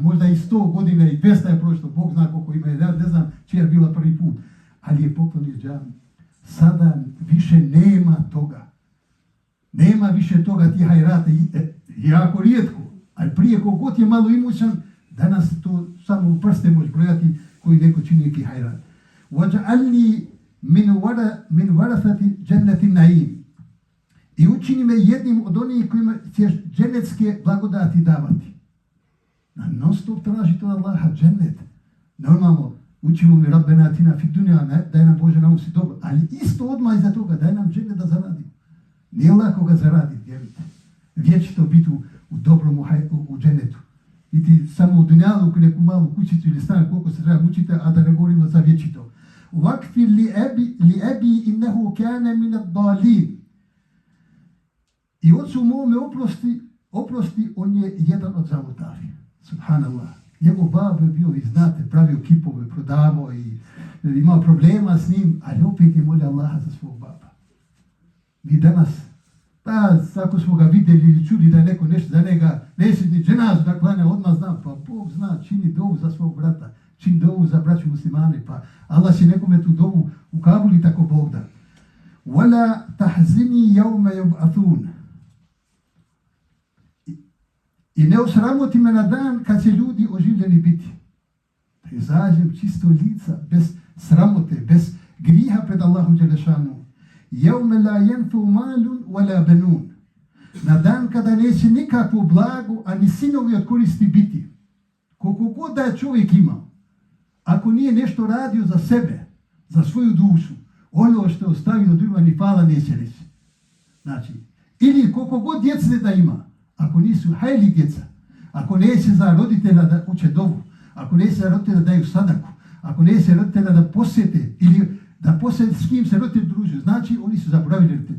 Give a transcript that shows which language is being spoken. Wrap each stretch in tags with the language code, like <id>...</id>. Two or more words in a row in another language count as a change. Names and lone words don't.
<bs>Možda i 100 godina i 200 je prošlo, Bog zna koliko ima, ja ne znam čija je bila prvi put, ali je poklonio džamiju. Sada više nema toga. Nema više toga ti hajrata, jako rijetko, ali prije kogod je malo imućan, danas to samo u prste može brojati koji neko čini neki hajrat.</bs> <ar>وَجَعَلْنِي مِنْ وَرَثَةِ جَنَّةِ النَّعِيمِ.</ar> <bs>I učini me jednim od onih kojima ćeš dženecke blagodati davati. Non stop tražite od Allaha džennet. Normalno, učimo mi</bs> <ar>ربنا آتنا في الدنيا,</ar> <bs>daj nam Bože na si dobro, ali isto odmah iza toga, daj nam džennet da zaradimo. Nije lako ga zaraditi, vjerujte. Vječito biti u dobrom u džennetu. Biti samo u dunjalu, neku malu kućicu ili stan, koliko se treba mučiti, a da ne govorimo za vječito.</bs> <ar>وَاكْفِرْ لِأَبِي إِنَّهُ كَانَ مِنَ الضَّالِينَ.</ar> <bs>I ocu mome oprosti, on je jedan od zalutari. Subhanallah. Njegov babo je bio, i znate, pravio kipove, prodavao i imao problema s njim, ali opet je molio Allaha za svog baba. Mi danas, ako smo ga vidjeli ili čuli da je neko nešto za njega, neće ni dženazu da klanja, odmah znam, pa Bog zna, čini dovu za svog brata, čini dovu za braću muslimane, pa Allah će nekome tu dovu ukabuli tako Bog da.</bs> <ar>وَلَا تَحْزِنِي يَوْمَ يُبْعَثُونَ.</ar> <bs>I ne osramoti me na dan kad će ljudi oživljeni biti. Da izađem čisto lica, bez sramote, bez griha pred Allahom dželešanu.</bs> <ar>يَوْمَ لَا يَنْفُوا مَالٌ وَلَا بَنُونَ.</ar> <bs>Na dan kada neće nikakvo blago, a ni sinovi od koristi biti. Koliko god da je čovjek imao, ako nije nešto radio za sebe, za svoju dušu, ono što je ostavilo drugima ni hvala neće reći. Znači, ili koliko god djece da ima, ako nisu hajli djeca, ako neće za roditelja da uče dovu, ako neće za roditelja da daju sadaku, ako neće roditelja da posjete ili da posjete s kim se roditelj družio, znači oni su zaboravili roditelj.</bs>